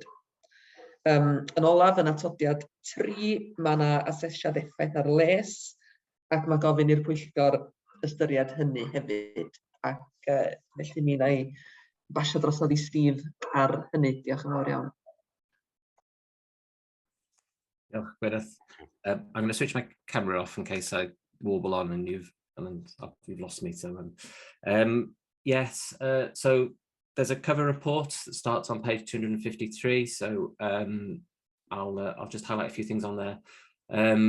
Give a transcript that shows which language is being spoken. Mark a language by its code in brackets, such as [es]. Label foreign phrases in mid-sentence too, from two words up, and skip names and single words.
[cy] Yn olaf, yn atodiad 3, mae yna asesiad effaith ar les, ac mae gofyn i'r Pwyllgor ystyried hynny hefyd. Ac felly mi wna i basio drosodd i Steve ar hynny. Diolch yn fawr iawn. Diolch, Gwyneth. [en] I'm going to switch my camera off in case I warble on and you've lost me. So yes, so there's a cover report that starts on page 253. So I'll just highlight a few things on there.